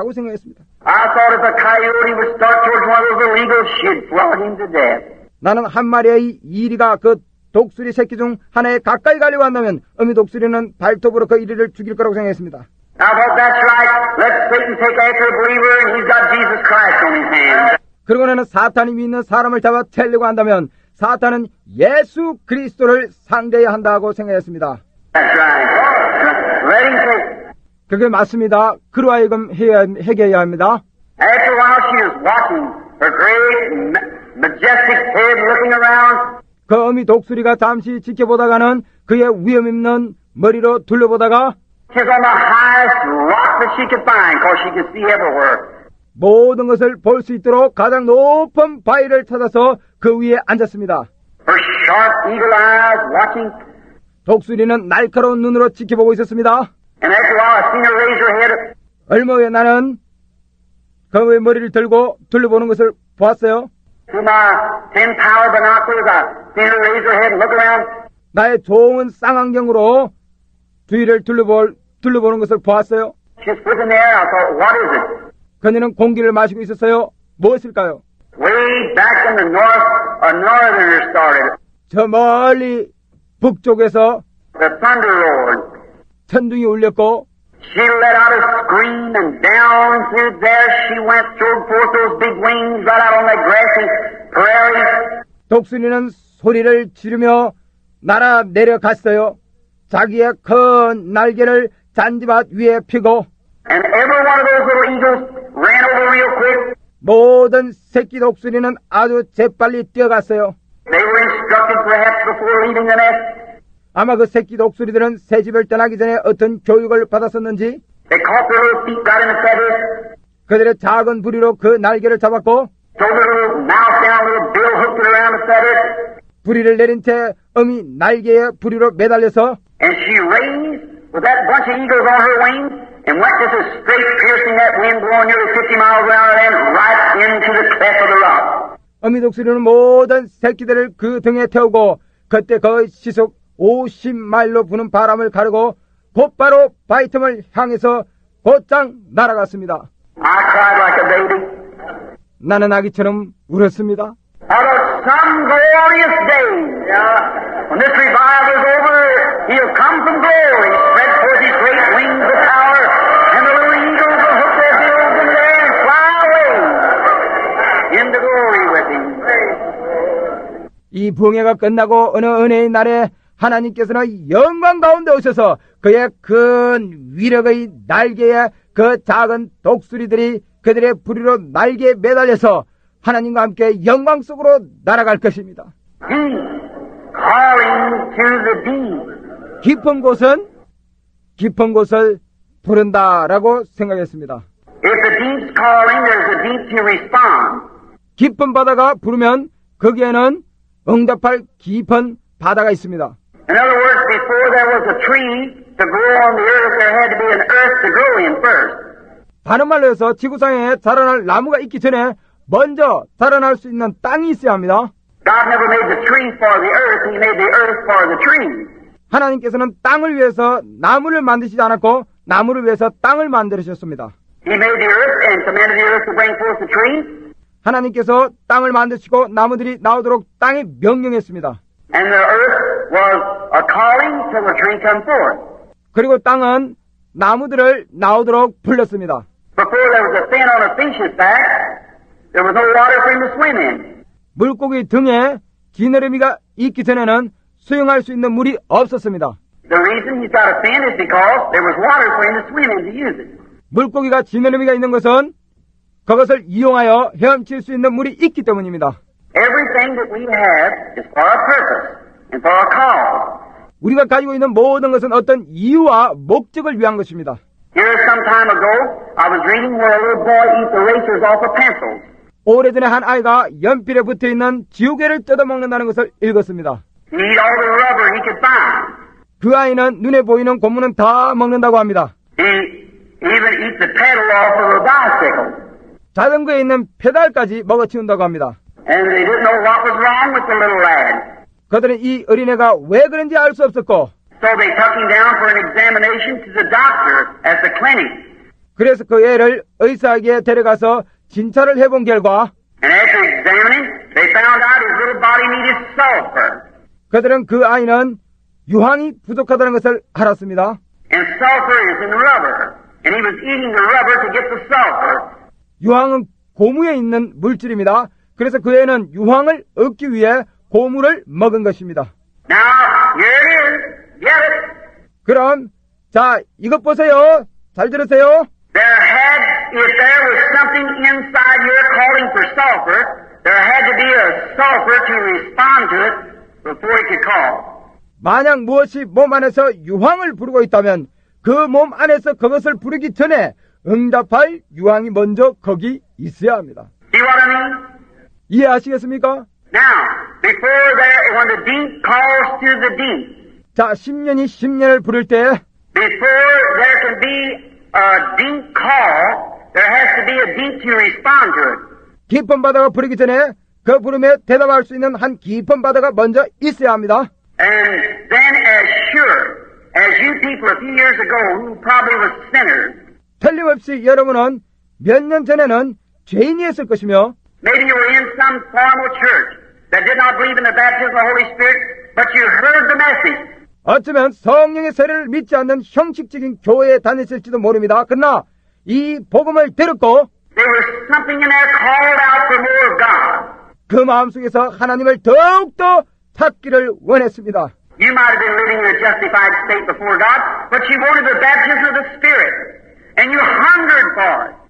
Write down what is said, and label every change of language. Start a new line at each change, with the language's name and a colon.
Korean: 라고 생각했습니다.
English: I thought if a coyote would start towards one of those illegals, she'd flood him to death.
Korean: 나는 한 마리의 이리가 그 독수리 새끼 중 하나에 가까이 가려고 한다면 어미 독수리는 발톱으로 그 이리를 죽일 거라고 생각했습니다.
English: I thought that's right. Let Satan take after a believer and he's got Jesus Christ on his hands. 그리고 나는 사탄이 믿는 사람을 잡아 채려고 한다면 사탄은 예수 그리스도를 상대해야 한다고 생각했습니다. That's right. Let him take.
Korean: 그게 맞습니다. 그로 하여금 해결해야 합니다.
English: After a while she was watching her great, majestic head looking around.
Korean: 그 어미 독수리가 잠시 지켜보다가는 그의 위험 있는 머리로 둘러보다가
English: She was on the highest rock that she could find because she could see everywhere.
Korean: 모든 것을 볼 수 있도록 가장 높은 바위를 찾아서 그 위에 앉았습니다.
English: Her sharp eagle eyes watching.
Korean: 독수리는 날카로운 눈으로 지켜보고 있었습니다.
English: And after a while I seen her raise her head.
Korean: 얼마 후에 나는 그의 머리를 들고 둘러보는 것을 보았어요.
English: Through my 10 power binoculars, I seen her raise her head and look around.
Korean: 나의 좋은 쌍안경으로 주위를 둘러보는 것을 보았어요.
English: She was in the air. I thought, what is it?
Korean: 그녀는 공기를 마시고 있었어요. 무엇일까요?
English: Way back in the north, a northerner started.
Korean: 저 멀리 북쪽에서
English: The thunder roared.
Korean: 천둥이 울렸고
English: She let out a scream, and down through there she went, throwed forth those big wings right out on that grassy prairie.
Korean: 독수리는 소리를 지르며 날아 내려갔어요. 자기의 큰 날개를 잔디밭 위에 펴고
English: And every one of those little eagles ran over real quick.
Korean: 모든 새끼 독수리는 아주 재빨리 뛰어갔어요.
English: They were instructed perhaps before leaving the nest.
Korean: 아마 그 새끼 독수리들은 새 집을 떠나기 전에 어떤 교육을 받았었는지
English: They caught their little feet right in the feathers,
Korean: 그들의 작은 부리로 그 날개를 잡았고
English: threw their little mouth down, little bill hooked it around the feathers,
Korean: 부리를 내린 채 어미 날개에 부리로 매달려서
English: and she raised with that bunch of eagles on her wings and went just as straight, piercing that wind blowing nearly 50 miles an hour, and right into the cleft of the rock.
Korean: 어미 독수리는 모든 새끼들을 그 등에 태우고 그때 그 시속 50마일로 부는 바람을 가르고 곧바로 바위 틈을 향해서 곧장 날아갔습니다.
English: I cried like a baby.
Korean: 나는 아기처럼 울었습니다.
English: Out of some glorious day, when this revival is over, he'll come from glory, spread forth his great wings of power, and the little eagles will hook their bills in there and fly away into glory with him.
Korean: 이 부흥회가 끝나고 어느 은혜의 날에 하나님께서는 영광 가운데 오셔서 그의 큰 위력의 날개에 그 작은 독수리들이 그들의 부리로 날개에 매달려서 하나님과 함께 영광 속으로 날아갈 것입니다.
English: Deep, calling to the deep.
Korean: 깊은 곳은 깊은 곳을 부른다라고 생각했습니다.
English: If the deep's calling, there's a deep to respond.
Korean: 깊은 바다가 부르면 거기에는 응답할 깊은 바다가 있습니다.
English: In other words, before there was a tree to grow on the earth, there had to be an earth to grow in first.
Korean: 다른 말로 해서 지구상에 자라날 나무가 있기 전에 먼저 자라날 수 있는 땅이 있어야 합니다.
English: God never made the tree for the earth, He made the earth for the tree.
Korean: 하나님께서는 땅을 위해서 나무를 만드시지 않았고 나무를 위해서 땅을 만드셨습니다.
English: He made the earth and commanded the earth to bring forth the tree.
Korean: 하나님께서 땅을 만드시고 나무들이 나오도록 땅에 명령했습니다.
English: And the earth was a calling till the tree come forth.
Korean: 그리고 땅은 나무들을 나오도록 불렀습니다.
English: Before there was a fin on a fish's back, there was no water for him to swim in.
Korean: 물고기 등에 기너러미가 있기 전에는 수영할 수 있는 물이 없었습니다.
English: The reason he's got a fin is because there was water for him to swim in to use it.
Korean: 물고기가 지느러미가 있는 것은 그것을 이용하여 헤엄칠 수 있는 물이 있기 때문입니다.
English: Everything that we have is for a purpose and for a cause.
Korean: 우리가 가지고 있는 모든 것은 어떤 이유와 목적을 위한 것입니다.
English: Here some time ago, I was reading where a little boy eats the erasers off of pencils.
Korean: 오래전에 한 아이가 연필에 붙어있는 지우개를 뜯어먹는다는 것을 읽었습니다.
English: He eat all the rubber he could find.
Korean: 그 아이는 눈에 보이는 고무는 다 먹는다고 합니다.
English: He even eats the pedal off of a bicycle.
Korean: 자전거에 있는 페달까지 먹어치운다고 합니다.
English: And they didn't know what was wrong with the little lad.
Korean: 그들은 이 어린애가 왜 그런지 알 수 없었고
English: So they took him down for an examination to the doctor at the clinic.
Korean: 그래서 그 애를 의사에게 데려가서 진찰을 해본 결과
English: And after examining, they found out his little body needed sulfur.
Korean: 그들은 그 아이는 유황이 부족하다는 것을 알았습니다.
English: And sulfur is in rubber. And he was eating the rubber to get the sulfur.
Korean: 유황은 고무에 있는 물질입니다. 그래서 그 애는 유황을 얻기 위해 고무를 먹은 것입니다.
English: Now, here it is. Get it?
Korean: 그럼 자 이것 보세요. 잘 들으세요.
English: If there was something inside your calling for sulfur, there had to be a sulfur to respond to it before it could call.
Korean: 만약 무엇이 몸 안에서 유황을 부르고 있다면 그 몸 안에서 그것을 부르기 전에 응답할 유황이 먼저 거기 있어야 합니다.
English: See what I mean?
Korean: 이해하시겠습니까?
English: Now, before there, when the deep calls to the deep,
Korean: 자, 10년이 10년을 부를 때
English: before there can be a deep call, There has to be a deep to respond to it.
Korean: 깊은 바다가 부르기 전에 그 부름에 대답할 수 있는 한 깊은 바다가 먼저 있어야 합니다.
English: And then as sure as you people a few years ago who probably was sinners,
Korean: 틀림없이 여러분은 몇 년 전에는 죄인이었을 것이며
English: maybe you were in some formal church that did not believe in the baptism of the Holy Spirit, but you heard the message.
Korean: 어쩌면 성령의 세례를 믿지 않는 형식적인 교회에 다녔을지도 모릅니다. 그러나 이 복음을 들었고
English: There was something in there called out for more of God.
Korean: 그 마음속에서 하나님을 더욱더 찾기를 원했습니다.
English: You might have been living in a justified state before God, but you wanted the baptism of the Spirit, and you hungered for it.